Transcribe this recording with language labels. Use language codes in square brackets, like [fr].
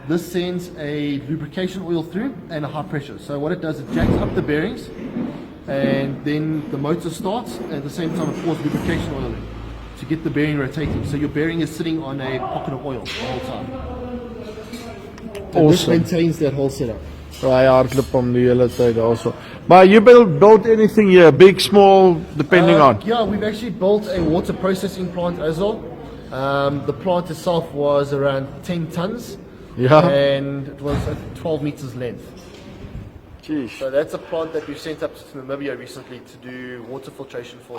[en] This sends a lubrication oil through and a high pressure. So what it does, it jacks up the bearings and then the motor starts and at the same time it pours lubrication oil in to get the bearing rotating. So your bearing is sitting on a pocket of oil the whole time. And this maintains that whole setup. [af] Hy hardloop om die hele tyd daarso. [en] Maar you build anything here, big, small, depending on? Yeah, we've actually built a water processing plant as well. The plant itself was around 10 tons. Yeah. And it was at 12 meters length. Jeez. So that's a plant that we've sent up to Namibia recently to do water filtration for.